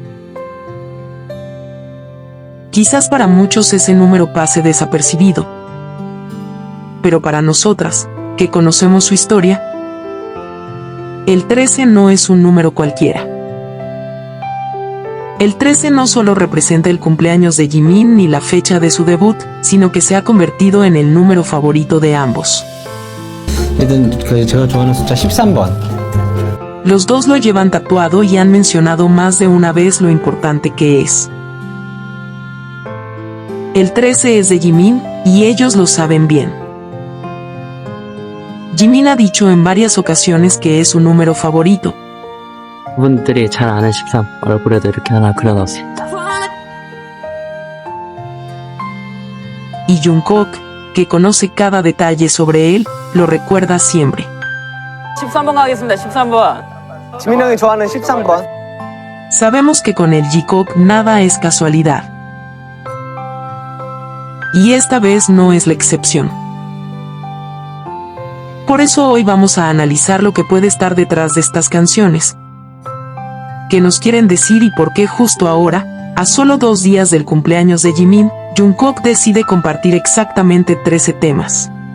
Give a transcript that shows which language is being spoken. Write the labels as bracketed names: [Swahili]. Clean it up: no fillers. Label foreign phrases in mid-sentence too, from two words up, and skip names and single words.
[Spanish] Quizás para muchos ese número pase desapercibido, pero para nosotras, que conocemos su historia, el 13 no es un número cualquiera. El 13 no solo representa el cumpleaños de Jimin ni la fecha de su debut, sino que se ha convertido en el número favorito de ambos. [Korean] 제가 좋아하는 숫자 13번. [Spanish] Los dos lo llevan tatuado y han mencionado más de una vez lo importante que es. El 13 es de Jimin, y ellos lo saben bien. Jimin ha dicho en varias ocasiones que es su número favorito. [Korean] 분들이 잘 아는 13 얼굴에도 이렇게 하나 그려놨습니다. [Spanish] Y Jungkook, que conoce cada detalle sobre él, lo recuerda siempre. [Korean] 13번 가겠습니다. 13번. 지민 형이 좋아하는 13번. [Spanish] Sabemos que con el Jikook nada es casualidad. Y esta vez no es la excepción. Por eso hoy vamos a analizar lo que puede estar detrás de estas canciones. ¿Qué nos quieren decir y por qué justo ahora, a solo 2 días del cumpleaños de Jimin, Jungkook decide compartir exactamente 13 temas?